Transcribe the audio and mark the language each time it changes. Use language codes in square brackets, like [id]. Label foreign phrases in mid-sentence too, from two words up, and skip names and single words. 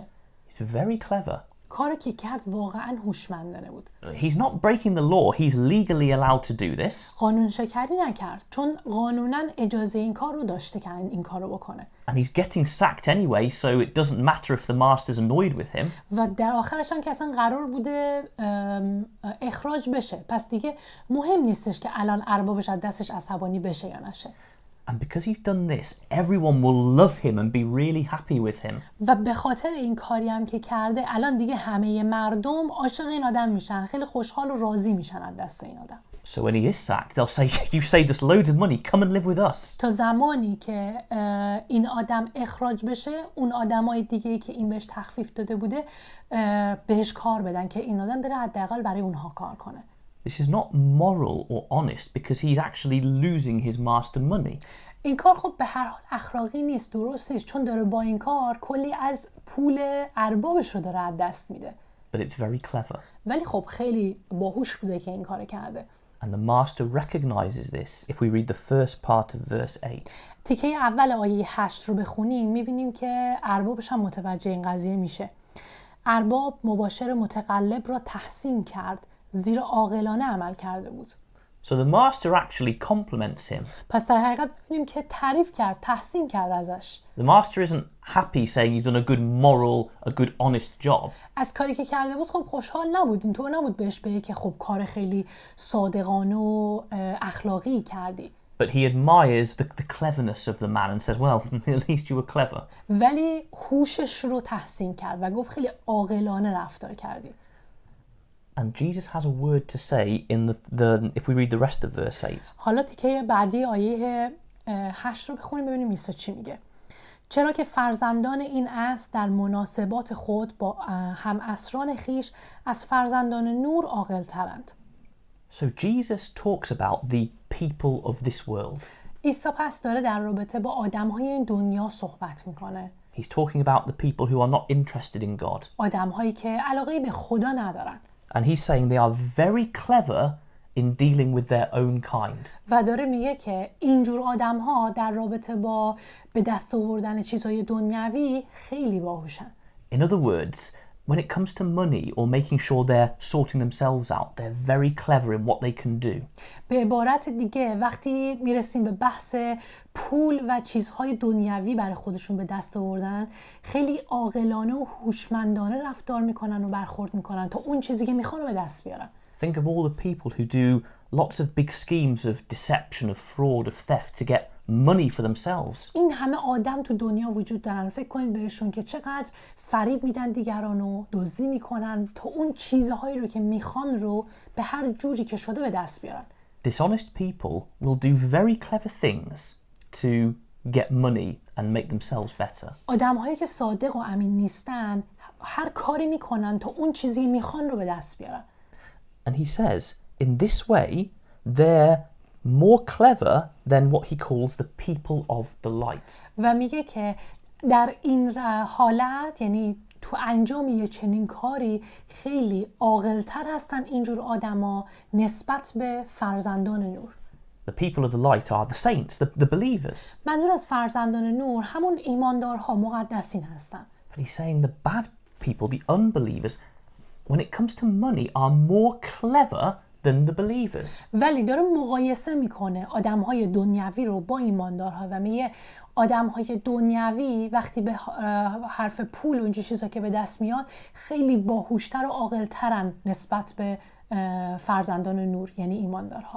[en] He's very clever. [fa] کاری که کرد واقعاً هوشمندانه بود. [en] He's not breaking the law. He's legally allowed to do this. [fa] قانون شکنی نکرد چون قانوناً اجازه این کار رو داشته که این کار رو بکنه. [en] And he's getting sacked anyway, so it doesn't matter if the master's annoyed with him. [fa] و در آخرش هم که اصلا قرار بوده اخراج بشه، پس دیگه مهم نیستش که الان اربابش از دستش عصبانی بشه یا نشه. [en] And because he's done this, everyone will love him and be really happy with him. [fa] و به خاطر این کاری هم که کرده الان دیگه همه مردم عاشق این آدم میشن، خیلی خوشحال و راضی میشن از دست این آدم. [en] So when he is sacked, they'll say, you saved us loads of money, come and live with us. [fa] تا زمانی که این آدم اخراج بشه، اون آدمای دیگه‌ای که این بهش تخفیف داده بوده بهش کار بدن که این آدم بره حداقل برای اونها کار کنه. [en] This is not moral or honest because he's actually losing his master money. [fa] این کار خب به هر حال اخلاقی نیست، درست نیست، چون داره با این کار کلی از پول اربابش رو داره از دست میده. [en] But it's very clever. [fa] ولی خب خیلی باهوش بوده که این کار کرده. [en] And the master recognizes this if we read the first part of verse 8. [fa] تیکه اول آیه 8 رو بخونیم میبینیم که اربابش هم متوجه این قضیه میشه. ارباب مباشر متقلب را تحسین کرد، زیرا عاقلانه عمل کرده بود. [en] So the master actually compliments him. [fa] پس در حقیقت می‌بینیم که تعریف کرد، تحسین کرد ازش. [en] The master isn't happy saying you've done a good moral, a good honest job. [fa] از کاری که کرده بود خب خوشحال نبود، اینطور نبود بهش بگه که خب کار خیلی صادقانه و اخلاقی کردی. [en] But he admires the cleverness of the man and says, well, at least you were clever. [fa] ولی هوشش رو تحسین کرد و گفت خیلی عاقلانه رفتار کردی. [en] And Jesus has a word to say in the if we read the rest of verse 8. [fa] حالا تیکه بعدی آیه 8 رو بخونیم ببینیم عیسی چی میگه. چرا که فرزندان این عصر در مناسبات خود با همعصران خیش از فرزندان نور عاقل‌ترند. [en] So Jesus talks about the people of this world. [fa] عیسی پس داره در رابطه با آدم‌های این دنیا صحبت میکنه. [en] He's talking about the people who are not interested in God. [fa] آدم‌هایی که علاقه‌ای به خدا ندارن. [en] And he's saying they are very clever in dealing with their own kind. [fa] و داره میگه که اینجور آدم‌ها در رابطه با به دست آوردن چیزهای دنیوی خیلی باهوشن. [en] In other words, when it comes to money or making sure they're sorting themselves out, they're very clever in what they can do. [fa] به عبارت دیگه وقتی میرسیم به بحث پول و چیزهای دنیوی برای خودشون به دست آوردن، خیلی عاقلانه و هوشمندانه رفتار میکنن و برخورد میکنن تا اون چیزی که میخوان رو به دست بیارن. [en] Think of all the people who do lots of big schemes of deception, of fraud, of theft to get money for themselves. [fa] این همه آدم تو دنیا وجود دارن. فکر کنید بهشون که چقدر فریب میدن دیگران و دزدی میکنن تا اون چیزهایی رو که میخوان رو به هر جوری که شده به دست بیارن. [en] Dishonest people will do very clever things to get money and make themselves better. [fa] آدم‌هایی که صادق و امین نیستن هر کاری میکنن تا اون چیزی میخوان رو به دست بیارن. [en] And he says, in this way, they're more clever than what he calls the people of the light. [fa] و میگه که در این حالت، یعنی تو انجام یه چنین کاری، خیلی عاقل‌تر هستن اینجور آدما نسبت به فرزندان نور. [en] The people of the light are the saints, the believers. [fa] منظور از فرزندان نور همون ایماندارها، مقدسین هستن. [en] But he's saying the bad people, the unbelievers, when it comes to money, are more clever than the believers. [fa] ولی داره مقایسه میکنه آدم‌های دنیوی رو با ایماندارها و میگه آدم‌های دنیوی وقتی به حرف پول و این چیزا که به دست میاد خیلی باهوشتر و عاقل‌ترن نسبت به فرزندان نور، یعنی ایماندارها.